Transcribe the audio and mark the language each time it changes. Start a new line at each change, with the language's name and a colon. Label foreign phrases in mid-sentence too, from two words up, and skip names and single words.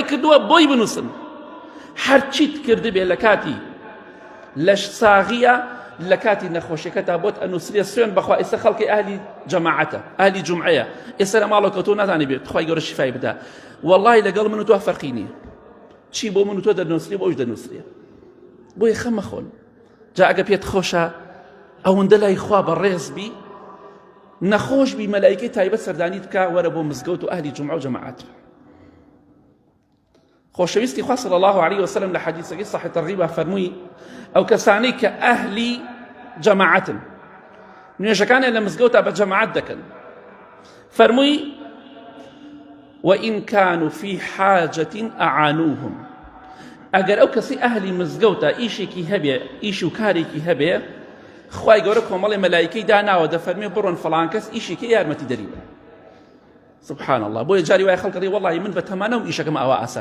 Central Kurdish: کردووە بۆی بنووسن هەرچیت کردبێ لە کاتی لەش ساغیە لە کاتی نەخۆشیەکەتا بۆت ئەنووسرێ سوێن بەخوا ئێستا خەڵکی ئەهلی جەماعەتە ئەهلی جومعەیە ئێستا لە ماڵەوە کەوتۆ ناتوانێ بێت خوای گەورە شیفای بدە وەڵڵاهی لەگەڵ من و تۆ فەرقی نییە چی بۆ من و تۆ دەنووسرێ بۆ ئەوش دەنووسرێ بۆیە خەم مەخۆن جا ئەگە پێت خۆشە ئەوەندە لای خوا بەڕێز بی نەخۆش بی مەلایکەی تایبەت سەردانیت بکە وەرە بۆ مزگەوت و ئەهلی جومعە و جەماعەت خۆشەویستی خوا
Arabic: صلی الله عليه وسلم
Central Kurdish: لە حەدیثەکەی صحیح تەرغیبە فەرمووی ئەو کەسانەی کە ئەهلی جەماعەتن نوێژەکانیان لە مزگەوتە بە جەماعەت دەکەن فەرمووی
Arabic: وإن كانوا في حاجة أعانوهم
Central Kurdish: ئەگەر ئەو کەسی ئەهلی مزگەوتە ئیشێکی هەبێ ئیش و کارێکی هەبێ خوای گەورە کۆمەڵی مەلایکەی داناوە دەفەرمێ بڕۆن فڵان کەس ئیشێکی یارمەتی دەری بە
Arabic: سبحان الله
Central Kurdish: بۆیە جاری وای خەڵک دەڵێ وەڵڵاهی من بە تەمانە و ئیشەکەم ئاوا ئاسان